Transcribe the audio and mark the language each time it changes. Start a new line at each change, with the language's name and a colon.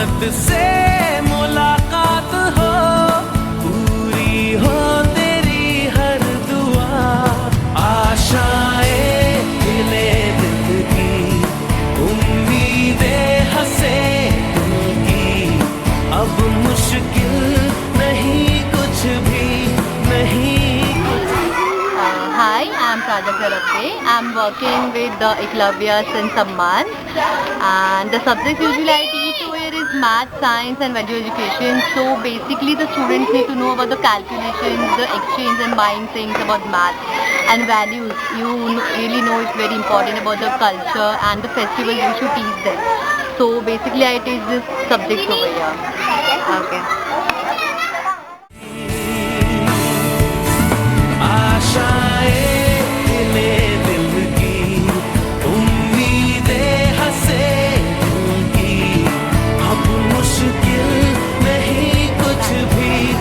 Hindi: से मुलाकात हो, पूरी हो तेरी हर दुआ, आशाएं मिले दिल की, उम्मीदें हंसे दिल की, अब मुश्किल नहीं कुछ भी नहीं।
English: Hi, I'm Prajakta Ratte. I'm working with the Eklavya since a month, and the subjects usually I teach over is math, science and value education. So basically the students need to know about the calculations, the exchange and buying things about math and values. You really know it's very important about the culture and the festivals you should teach them. So basically I teach this subjects over here. Okay.
Hindi: आशाएं मिले दिल की, उम्मीदें हंसे दिल की, अब मुश्किल नहीं कुछ भी।